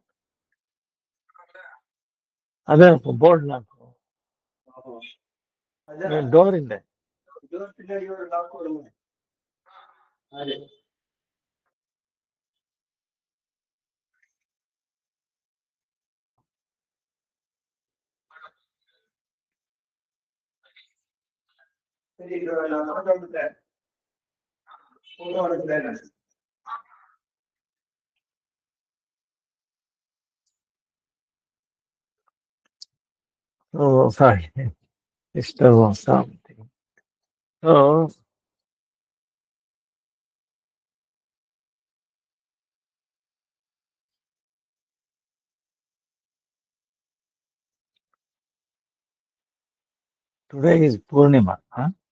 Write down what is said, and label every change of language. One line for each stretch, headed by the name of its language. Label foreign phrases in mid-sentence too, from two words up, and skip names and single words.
Kannada: ಅದೇ ಬೋರ್ಡ್ ನಾಲ್ಕು ಅದೇ ಡೋರ್ ಇದೆ
Tamil: ಡೋರ್ பின்னாடி ஒரு லாக் வருங்க அது சரி நான் வந்துட்டேன் உங்க வந்துட்டேன்
English: Oh, sorry. Still on something. So, today is Purnima, huh?